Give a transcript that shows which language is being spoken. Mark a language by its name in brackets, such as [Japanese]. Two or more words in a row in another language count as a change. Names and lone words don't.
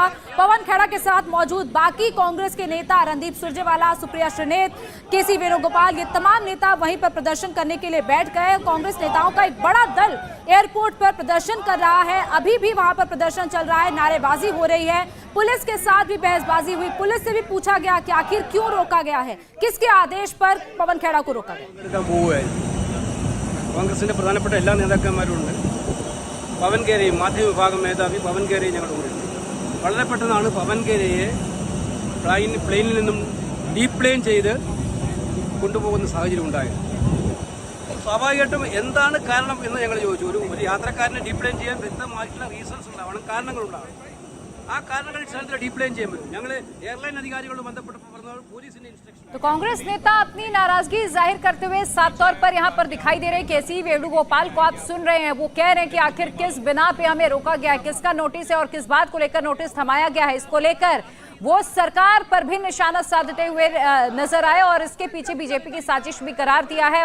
[Hindi] पवन खेड़ा के साथ मौजूद बाकी कांग्रेस के नेता रणदीप सुरजेवाला, सुप्रिया श्रीनेत, केसी वेणुगोपाल, ये तमाम नेता वहीं पर प्रदर्शन करने के लिए बैठ गए। कांग्रेस नेताओं का एक बड़ा दल एयरपोर्ट पर प्रदर्शन कर रहा है। अभी भी वहां पर प्रदर्शन चल रहा है, नारेबाजी हो रही है, पुलिस के साथ भी बहसबाजी हुई। पुलिस से भी पूछा गया कि आखिर क्यों रोका गया है, किसके आदेश पर पवन खेड़ा को रोका गया। [Malayalam] കോൺഗ്രസിന്റെ പ്രധാനപ്പെട്ട എല്ലാ നേതാക്കന്മാരുണ്ട്. പവൻ ഖേരയും മാധ്യമ വിഭാഗം മേധാവി പവൻ ഖേരയും ഞങ്ങളുടെ കൂടെ. വളരെ പെട്ടെന്നാണ് പവൻ ഖേരയെ പ്ലെയിനിൽ നിന്നും ഡീപ്ലെയിൻ ചെയ്ത് കൊണ്ടുപോകുന്ന സാഹചര്യം ഉണ്ടായത്. സ്വാഭാവികമായിട്ടും എന്താണ് കാരണം എന്ന് ഞങ്ങൾ ചോദിച്ചു. ഒരു യാത്രക്കാരനെ ഡീപ്ലെയിൻ ചെയ്യാൻ വ്യക്തമായിട്ടുള്ള റീസൺസ് ഉണ്ടാവണം, കാരണങ്ങളുണ്ടാവണം. ആ കാരണങ്ങൾ സ്ഥലത്തിൽ ഡീപ്ലെയിൻ ചെയ്യാൻ പറ്റും. ഞങ്ങൾ എയർലൈൻ അധികാരികളോട് ബന്ധപ്പെട്ടപ്പോൾ പറഞ്ഞ പോലീസിന്റെ ഇൻസ്ട്രക്ഷൻ. [Hindi] तो कांग्रेस नेता अपनी नाराजगी जाहिर करते हुए साफ तौर पर यहां पर दिखाई दे रहे केसी वेणुगोपाल को आप सुन रहे हैं। वो कह रहे हैं कि आखिर किस बिना पे हमें रोका गया है, किसका नोटिस है और किस बात को लेकर नोटिस थमाया गया है। इसको लेकर वो सरकार पर भी निशाना साधते हुए नजर आए और इसके पीछे बीजेपी की साजिश भी करार दिया है।